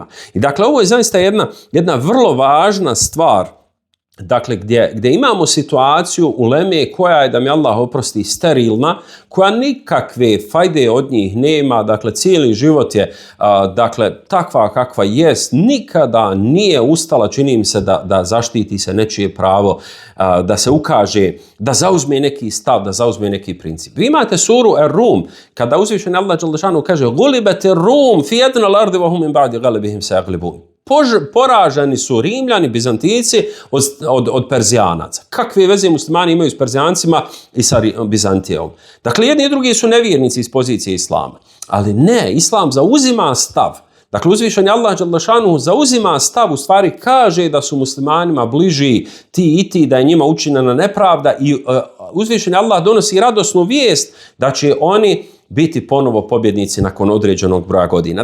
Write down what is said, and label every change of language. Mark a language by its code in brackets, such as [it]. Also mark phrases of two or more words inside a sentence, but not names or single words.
[bs] I dakle, ovo je zaista jedna vrlo važna stvar, dakle, gdje imamo situaciju uleme koja je, da mi Allah oprosti, sterilna, koja nikakve fajde od njih nema, dakle, cijeli život je, dakle, takva kakva jest, nikada nije ustala, čini im se, da zaštiti se nečije pravo, da se ukaže, da zauzme neki stav, da zauzme neki princip. Vi imate suru Ar-Rum, kada uzvišeni Allah [ar] جل شأنه [bs] kaže [ar] "غلبت الروم في أدنى الأرض وهم من بعد غلبهم سيغلبون." [bs] Poraženi su Rimljani, Bizantici od Perzijanaca. Kakve veze muslimani imaju s Perzijancima i sa Bizantijom? Dakle, jedni i drugi su nevjernici iz pozicije islama. Ali ne, islam zauzima stav. Dakle, uzvišeni Allah [ar] جل شأنه [bs] zauzima stav, u stvari kaže da su muslimanima bliži ti i ti, da je njima učinjena nepravda i uzvišeni Allah donosi radosnu vijest da će oni biti ponovo pobjednici nakon određenog broja godina.